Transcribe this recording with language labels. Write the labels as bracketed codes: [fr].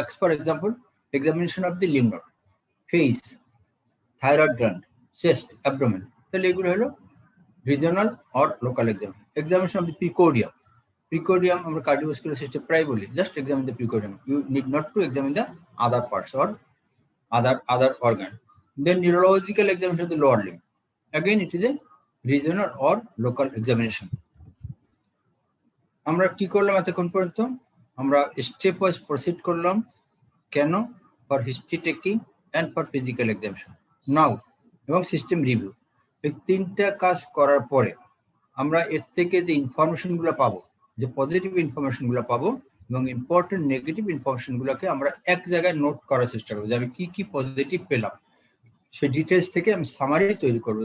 [en] for example, examination of the lymph node, face, thyroid gland, chest, abdomen, [bn] তাহলে এগুলো হলো [en] regional or local examination of the precordium, [bn] প্রিকোর্ডিয়াম আমরা cardiovascular system প্রায় বলি, [en] Just examine the precordium, you need not to examine the other parts or other organ. Then neurological examination of the lower limb, again it is a regional or local examination. [bn] আমরা কি করলাম এতক্ষণ পর্যন্ত? আমরা step wise proceed করলাম, কেন? [en] For history taking and for physical examination, now এবং system review. [bn] এই 3টা কাজ করার পরে আমরা এর থেকে যে ইনফরমেশনগুলো পাবো, যে পজিটিভ ইনফরমেশনগুলো পাবো এবং ইম্পর্টেন্ট নেগেটিভ ইনফরমেশনগুলোকে আমরা এক জায়গায় নোট করার চেষ্টা করবো, যে আমি কি কি পজিটিভ পেলাম সেই ডিটেলস থেকে আমি সামারি তৈরি করবো।